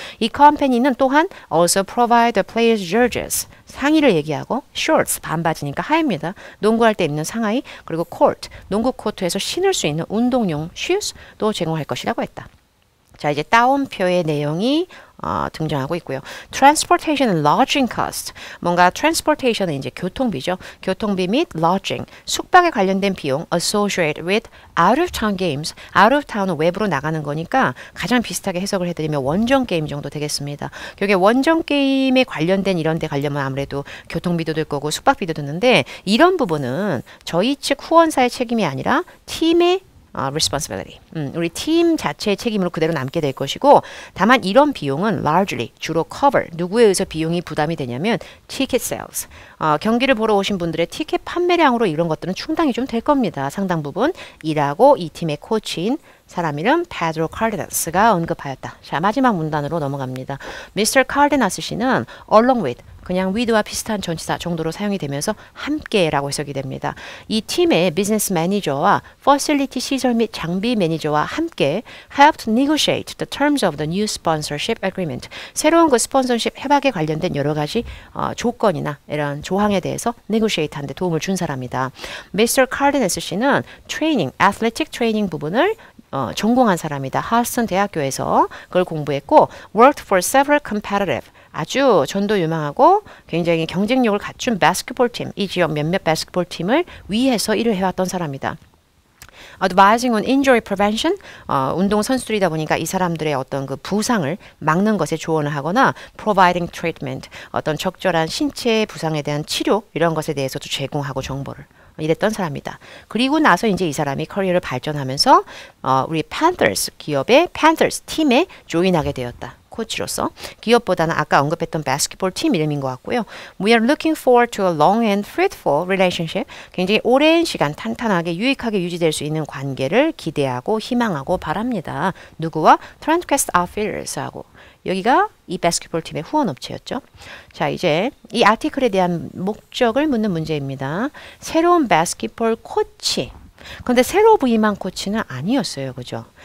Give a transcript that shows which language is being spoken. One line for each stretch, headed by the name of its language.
Korean: 이 컴퍼니는 또한
English: also provide the players jerseys
Korean: 상의를 얘기하고 shorts 반바지니까 하의입니다. 농구할 때 입는 상하이 그리고 court 농구 코트에서 신을 수 있는 운동용 shoes도 제공할 것이라고 했다. 자 이제 따옴표의 내용이 등장하고 있고요.
English: Transportation and lodging cost.
Korean: 뭔가 transportation은 이제 교통비죠. 교통비 및 lodging, 숙박에 관련된 비용
English: associated with out of town games.
Korean: out of town은 외부로 나가는 거니까 가장 비슷하게 해석을 해드리면 원정 게임 정도 되겠습니다. 여기 원정 게임에 관련된 이런 데 가려면 아무래도 교통비도 들 거고 숙박비도 드는데 이런 부분은 저희 측 후원사의 책임이 아니라 팀의 responsibility. 우리 팀 자체의 책임으로 그대로 남게 될 것이고 다만 이런 비용은 largely 주로 cover 누구에 의해서 비용이 부담이 되냐면 ticket sales. 경기를 보러 오신 분들의 티켓 판매량으로 이런 것들은 충당이 좀 될 겁니다. 상당 부분 이라고 이 팀의 코치인 사람 이름 페드로 카르데나스가 언급하였다. 자 마지막 문단으로 넘어갑니다.
English: Mr.
Korean: 카르데나스 씨는 along with 그냥 with와 비슷한 전치사 정도로 사용이 되면서 함께라고 해석이 됩니다. 이 팀의 비즈니스 매니저와 facility 시설 및 장비 매니저와 함께
English: helped negotiate the terms of the new sponsorship agreement.
Korean: 새로운 그 스폰서십 협약에 관련된 여러 가지 조건이나 이런 조항에 대해서 negotiate 하는 데 도움을 준 사람이다.
English: Mr.
Korean: 카르데나스 씨는 트레이닝, athletic 트레이닝 부분을 전공한 사람이다. 하스턴 대학교에서 그걸 공부했고
English: worked for several competitive
Korean: 아주 전도 유망하고 굉장히 경쟁력을 갖춘 바스켓볼 팀, 이 지역 몇몇 바스켓볼 팀을 위해서 일을 해왔던 사람이다.
English: Advising on injury prevention,
Korean: 운동 선수들이다 보니까 이 사람들의 어떤 그 부상을 막는 것에 조언을 하거나
English: providing treatment,
Korean: 어떤 적절한 신체 부상에 대한 치료 이런 것에 대해서도 제공하고 정보를 이랬던 사람이다. 그리고 나서 이제 이 사람이 커리어를 발전하면서 우리 Panthers 기업의 Panthers 팀에 조인하게 되었다. 코치로서 기업보다는 아까 언급했던 바스켓볼 팀 이름인 것 같고요.
English: We are looking forward to a long and fruitful relationship.
Korean: 굉장히 오랜 시간 탄탄하게 유익하게 유지될 수 있는 관계를 기대하고 희망하고 바랍니다. 누구와? ThreadQuest Outfitters하고. 여기가 이 바스켓볼 팀의 후원 업체였죠. 자 이제 이 아티클에 대한 목적을 묻는 문제입니다. 새로운 바스켓볼 코치. 근데 새로 부임한 코치는 아니었어요. 그죠?